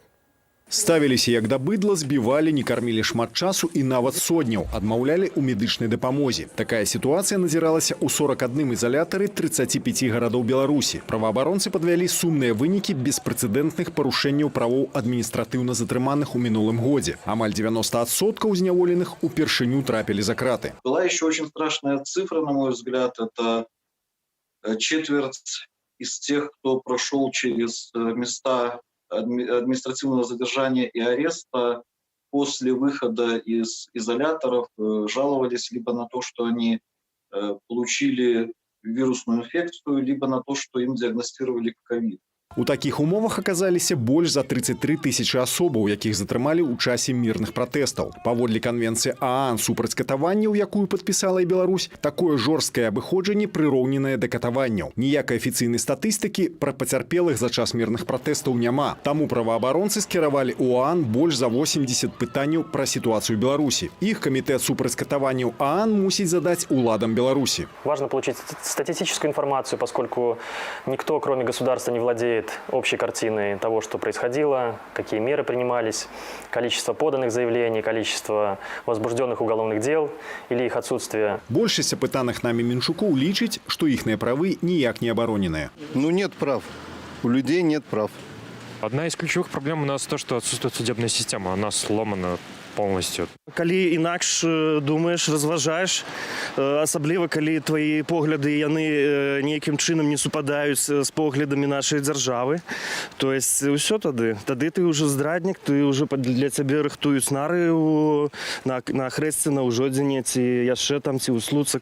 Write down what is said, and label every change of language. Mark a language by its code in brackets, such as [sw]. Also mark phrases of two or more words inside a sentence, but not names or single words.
[be] Ставіліся як да быдла, збівалі, не кармілі шмат часу і нават сотняў, адмаўлялі ў медычнай дапамозе. Такая сітуацыя назіралася ў 41 ізалятары 35 гарадоў Беларусі. Праваабаронцы падвялі сумныя вынікі беспрэцэдэнтных парушэнняў правоў адміністратыўна затрыманых у минулым годзе. Амаль 90% зняволеных упершыню трапілі за краты. [ru] Была еще очень страшная цифра, на мой взгляд, это четверть из тех, кто прошел через места административного задержания и ареста после выхода из изоляторов жаловались либо на то, что они получили вирусную инфекцию, либо на то, что им диагностировали ковид. [be] У такіх умовах аказаліся больш за 33 тысячы асобаў, якіх затрымалі ў часе мірных пратэстаў. Паводле канвенцыі ААН супраць катаванняў, якую падпісала і Беларусь, такое жорсткае абыходжанне прыроўненае да катаванняў. Ніякай афіцыйнай статыстыкі пра пацярпелых за час мірных пратэстаў няма. Таму праваабаронцы скіравалі ў ААН больш за 80 пытанняў пра сітуацыю Беларусі. Іх камітэт супраць катаванняў ААН мусіць задаць уладам Беларусі. [ru] Важно получить статистическую информацию, поскольку никто, кроме государства, не владеет общей картиной того, что происходило, какие меры принимались, количество поданных заявлений, количество возбужденных уголовных дел или их отсутствие. [be] Большасць апытаных нами Менчукоў лічыць, што іхныя правы ніяк не абароненыя. [ru] Ну нет прав. У людей нет прав. Одна из ключевых проблем у нас то, что отсутствует судебная система. Она сломана полностью. [be] Калі інакш думаеш, разважаеш, асабліва калі твои погляды яны нейкім чынам не супадаюць з поглядамі нашай дзяржавы, [ru] то есть [be] ўсё тады ты ўжо здраднік, ты ўжо для цябе рыхтуюць нары на хрэсце, на ўжодзіне ці яшчэ там ці ў Слуцах.